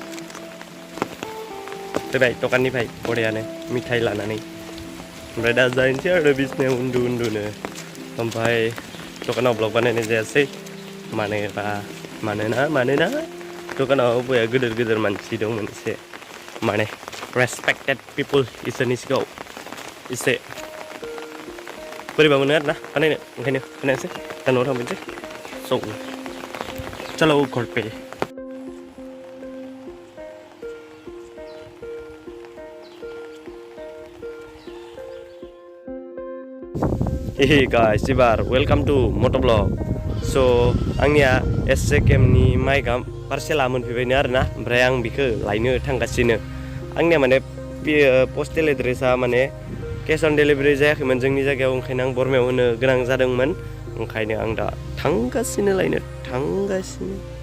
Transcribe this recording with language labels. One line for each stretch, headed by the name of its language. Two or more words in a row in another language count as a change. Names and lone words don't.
Bodo: फैबाय दखाननिफ्राय बरियानो मिथाइ लानानै ओमफ्राय दा जाहैनोसै आरो बिसनायाव उन्दुनो ओमफ्राय दखानाव ब्लग बानायनाय जायासै मानोना दखानाव बया गिदिर मानसि दं मोनसे माने
English: respected people
Bodo: इसोरनि सिगाङाव एसे बोरैबा मोनो आरोना बानायनो ओंखायनो बानायनोसै दा न'आव थांफिनसै स'
Hindi: चलो घर पे
English: hey guys
Bodo: एबार
English: welcome to
Bodo: मट'ब्लग स' आंनिया एससे केमनि माइकआ पार्सेला मोनफैबायनो आरोना ओमफ्राय आं बेखौ लायनो थांगासिनो आंनिया माने पस्टेल एड्रेसा माने
English: cash on delivery
Bodo: जायाखैमोन जोंनि जायगायाव ओंखायनो आं बरमायाव होनो गोनां जादोंमोन ओंखायनो आं दा थांगासिनो लायनो थांगासिनो